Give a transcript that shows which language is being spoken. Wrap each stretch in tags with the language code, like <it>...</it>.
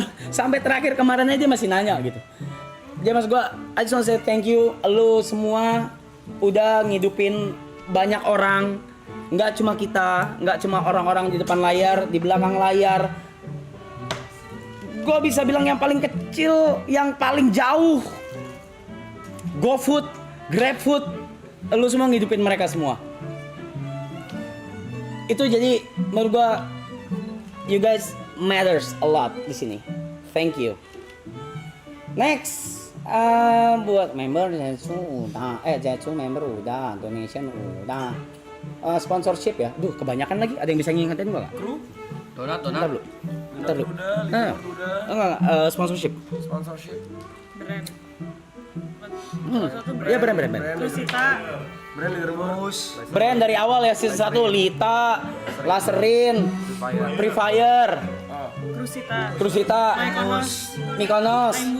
<id>Sampai terakhir kemarin aja masih nanya gitu. Jadi mas gue,</id> <en>I just want to say thank you.</en> <id>Lu semua udah ngidupin banyak orang. Nggak cuma kita, nggak cuma orang-orang di depan layar, di belakang layar. Gue bisa bilang yang paling kecil, yang paling jauh, GoFood, GrabFood, lu semua ngidupin mereka semua. Itu jadi menurut gue,</id> <en>you guys matters a lot</en> <id>di sini.</id> <en>Thank you.</en> <id>Next, buat member Zetsu member udah, donation udah, sponsorship ya. Duh, kebanyakan lagi. Ada yang bisa ngingetin gua nggak? Kru? Donat. Ntar dulu. Enggak, sponsorship. Brand. Iya brand. Krusita. Brand dari awal ya, season 1 Lita, Laserin, Free Fire, Krusita, Mykonos,</id>